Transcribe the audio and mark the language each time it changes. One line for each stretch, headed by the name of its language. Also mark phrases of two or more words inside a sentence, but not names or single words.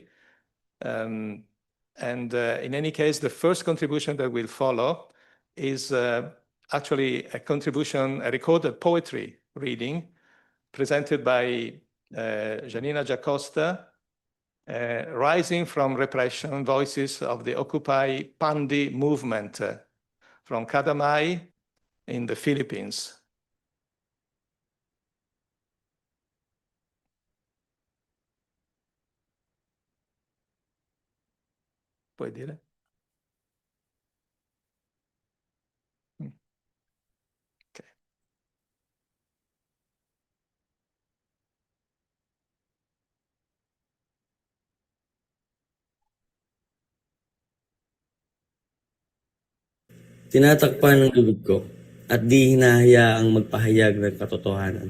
English: And in any case, the first contribution that will follow is actually a contribution, a recorded poetry reading presented by Janina Giacosta, Rising from Repression, Voices of the Occupy Pandi Movement from Kadamai in the Philippines.
Italian: Puoi dire? Okay.
Filipino: Tinatakpan ng bibig ko at di hinahayaang magpahayag ng katotohanan.